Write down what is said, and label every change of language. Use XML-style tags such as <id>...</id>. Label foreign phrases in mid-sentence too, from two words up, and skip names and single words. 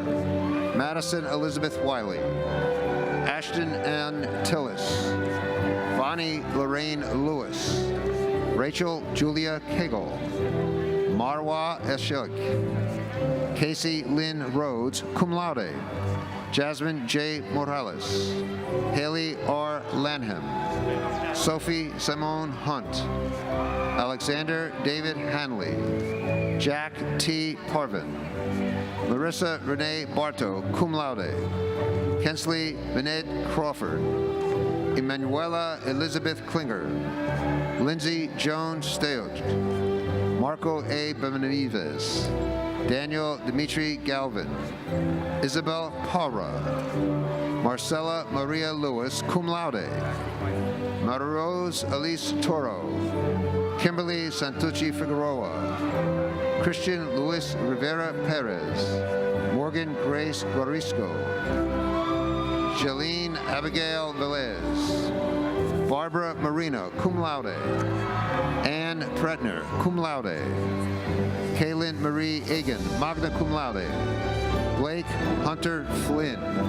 <en>Madison Elizabeth Wiley. Ashton Ann Tillis. Bonnie Lorraine Lewis. Rachel Julia Kegel. Marwa Eshik. Casey Lynn Rhodes,</en> <la>cum laude.</la> <en>Jasmine J. Morales. Haley R. Lanham. Sophie Simone Hunt. Alexander David Hanley. Jack T. Parvin. Marissa Renee Barto,</en> <la>cum laude.</la> <en>Kensley Bened Crawford. Emanuela Elizabeth Klinger. Lindsay Joan Steoch. Marco A. Benavides. Daniel Dimitri Galvin. Isabel Parra. Marcella Maria Lewis,</en> <la>cum laude.</la> <en>Maria-Rose Elise Toro. Kimberly Santucci Figueroa. Christian Luis Rivera Perez. Morgan Grace Guarisco. Jeline Abigail Velez. Barbara Marino,</en> <la>cum laude.</la> <en>Ann Pretner,</en> <la>cum laude.</la> <en>Kaylin Marie Egan,</en> <la>magna cum laude.</la> <en>Blake Hunter Flynn.</en>